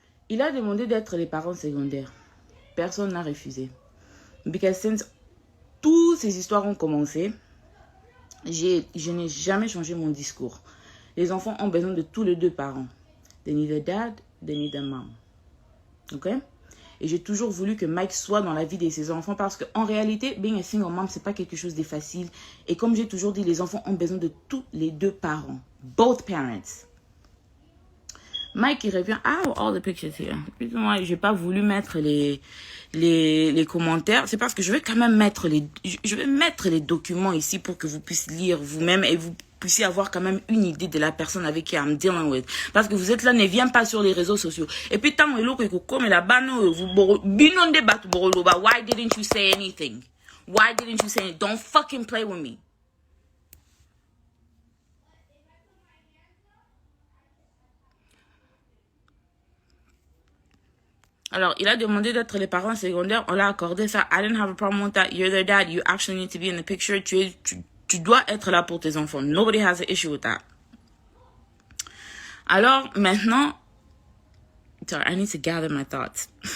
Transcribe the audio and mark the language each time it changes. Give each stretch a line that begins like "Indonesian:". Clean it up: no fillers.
French: Il a demandé d'être les parents secondaires. Personne n'a refusé.
English: Because since
French: toutes ces histoires ont commencé, je n'ai jamais changé mon discours. Les enfants ont besoin de tous les deux parents.
English: They need a dad, they need a mom. Ok?
French: Et j'ai toujours voulu que Mike soit dans la vie de ses enfants parce qu'en réalité,
English: being a single mom,
French: c'est pas quelque chose de facile. Et comme j'ai toujours dit, les enfants ont besoin de tous les deux parents.
English: Both parents. Mike,
French: il revient.
English: Ah, all the pictures here.
French: Moi, j'ai pas voulu mettre les commentaires. C'est parce que je vais quand même mettre je vais mettre les documents ici pour que vous puissiez lire vous-même et vous puissiez avoir quand même une idée de la personne avec qui
English: I'm dealing with.
French: Parce que vous êtes là, ne viens pas sur les réseaux sociaux. Et puis, tant que vous comme là-bas, vous binon débat,
English: why didn't you say anything? Why didn't you say anything? Don't fucking play with me.
French: Alors, il a demandé d'être les parents secondaires. On l'a accordé ça.
English: I didn't have a problem with that. You're their dad. You actually need to be in the picture.
French: Tu dois être là pour tes enfants.
English: Nobody has an issue with that.
French: Alors, maintenant...
English: Sorry, I need to gather my thoughts.